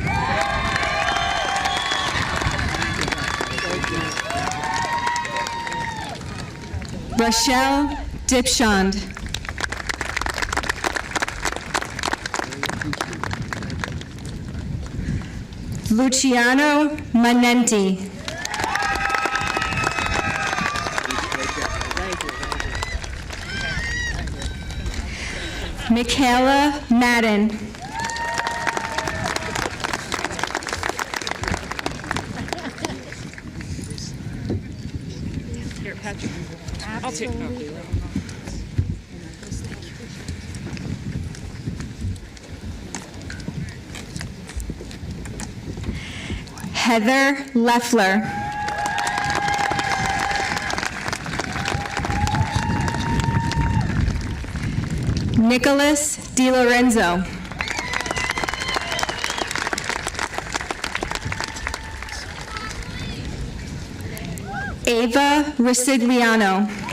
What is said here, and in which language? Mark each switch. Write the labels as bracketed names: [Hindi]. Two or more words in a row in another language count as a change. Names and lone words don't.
[English] Rochelle Dipshond. Luciano Manenti. Michaela Madden. Here, Patrick. I'll take it. Heather Leffler. Nicholas DiLorenzo. Ava Resigliano.